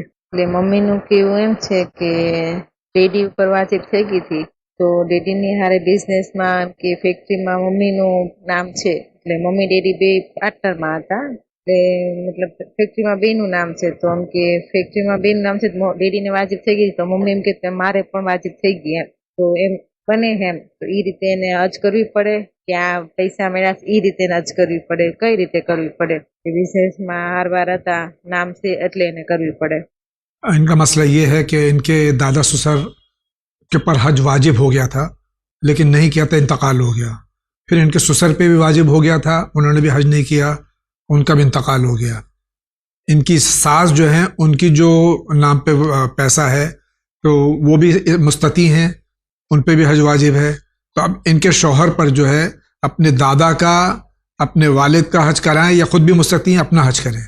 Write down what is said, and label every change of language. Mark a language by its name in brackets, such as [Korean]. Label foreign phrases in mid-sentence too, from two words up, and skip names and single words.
[Gujarati] એટલે મમ્મીનું કેવું એમ છે કે ડેડી ઉપર વાજિબ થઈ ગઈ હતી, તો ડેડીની હારે બિઝનેસમાં કે ફેક્ટરીમાં મમ્મીનું નામ છે, એટલે મમ્મી ડેડી બે પાર્ટનરમાં હતા, મતલબ ફેક્ટરીમાં બેનું નામ છે, તો એમ કે ફેક્ટરીમાં બેનું નામ છે, ડેડીને વાજિબ થઈ ગઈ, તો મમ્મી એમ કે મારે પણ વાજિબ થઈ ગઈ એમ, તો એમ બને એમ, તો એ રીતે એને હજ કરવી પડે કે આ પૈસા મળ્યા એ રીતે હજ કરવી પડે? કઈ રીતે કરવી પડે? કે બિઝનેસમાં હારવાર હતા, નામ છે એટલે એને કરવી પડે? [Urdu] ان کا مسئلہ یہ ہے کہ ان کے دادا سسر کے پر حج واجب ہو گیا تھا لیکن نہیں کیا تھا، انتقال ہو گیا، پھر ان کے سسر پہ بھی واجب ہو گیا تھا، انہوں نے بھی حج نہیں کیا، ان کا بھی انتقال ہو گیا۔ ان کی ساس جو ہیں ان کی جو نام پہ پیسہ ہے تو وہ بھی مستطیع ہیں، ان پہ بھی حج واجب ہے، تو اب ان کے شوہر پر جو ہے اپنے دادا کا اپنے والد کا حج کرائیں یا خود بھی مستطیع ہیں اپنا حج کریں؟